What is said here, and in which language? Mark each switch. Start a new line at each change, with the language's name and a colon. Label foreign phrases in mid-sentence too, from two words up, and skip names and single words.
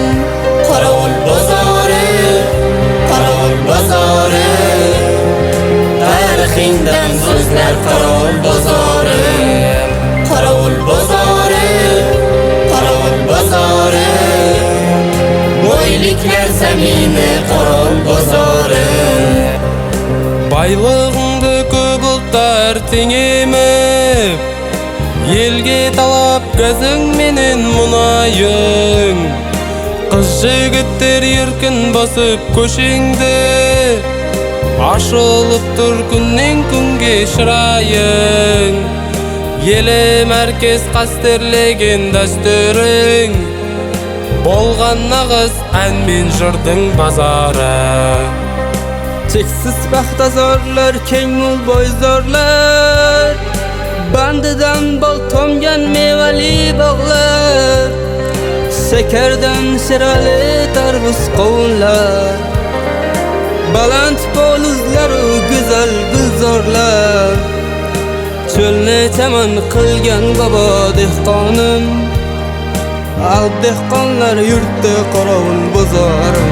Uzbek: Qorovul bozori, qorovul bozori, tarixingdan so'zlar qorovul bozori, qorovul bozori, qorovul bozori, boyliklar zamini qorovul bozori.
Kara-Kalpak: Байлығыңды көп ұлттар теңеміп, елге талап газың менен мұнайың, қыз жігіттер еркін басып көшеңді, ашылып тұр күннен күнге шырайың, елі мәркез қастерлеген дәстүрің, болған нағыз ән мен жырдың базары.
Uzbek: Cheksiz paxtazorlar, keng ul boyzorlar, bandidan bol tomgan mevali bog'lar, shakardan shirali tarvuz qovunlar, baland poluzlar u go'zal gulzorlar, cho'lni chaman qilgan bobo dehqonim, alp dehqonlar yurtda qorovul bozorim.